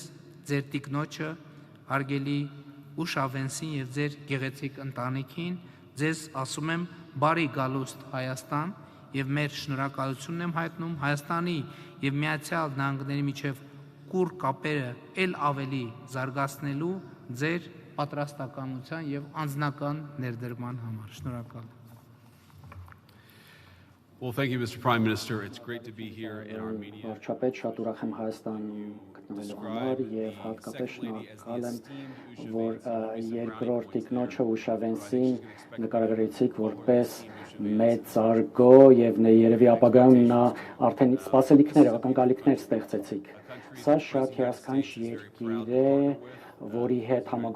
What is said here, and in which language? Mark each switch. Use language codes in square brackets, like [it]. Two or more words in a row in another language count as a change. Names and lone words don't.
[hy] ձեր տիկնոջը, հարգելի Ուշա Վենսին եւ ձեր գեղեցիկ ընտանիքին, ձեզ ասում եմ բարի գալուստ Հայաստան եւ մեր շնորհակալությունն եմ հայտնում Հայաստանի եւ Միացյալ Նահանգների միջև կուռ կապերը ել ավելի զարգացնելու ձեր պատրաստակամության եւ անձնական ներդրման համար։ Շնորհակալ։ [en] Well, thank you, Mr. Prime Minister. It's great to be here in Armenia. [hy] Վարչապետ, շատ ուրախ եմ Հայաստանում գտնվելու համար եւ հատկապես շնորհակալ եմ, որ երկրորդ տիկնոջը Ուշա Վենսին նկարագրեցիք որպես մեծարգո եւ երևի ապագայում նա արդեն սպասելիքներ, ակնկալիքներ ստեղծեցիք։ Սա շատ հիասքանչ երկիր է, որի հետ